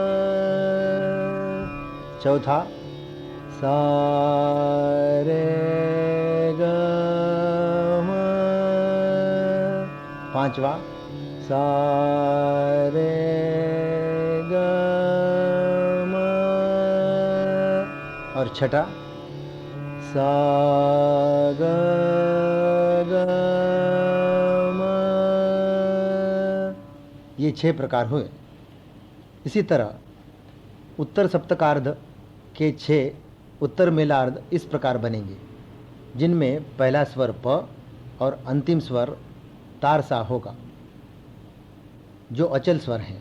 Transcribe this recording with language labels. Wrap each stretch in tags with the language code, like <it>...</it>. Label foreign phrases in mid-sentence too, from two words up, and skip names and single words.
<hi>चौथा सा रे ग म, पांचवा सा रे ग म, और छठा सा ग ग म। ये 6 प्रकार हुए। इसी तरह उत्तर सप्तकार्ध के 6 उत्तर मेलार्ध इस प्रकार बनेंगे, जिनमें पहला स्वर प और अंतिम स्वर तारसा होगा, जो अचल स्वर हैं।</hi>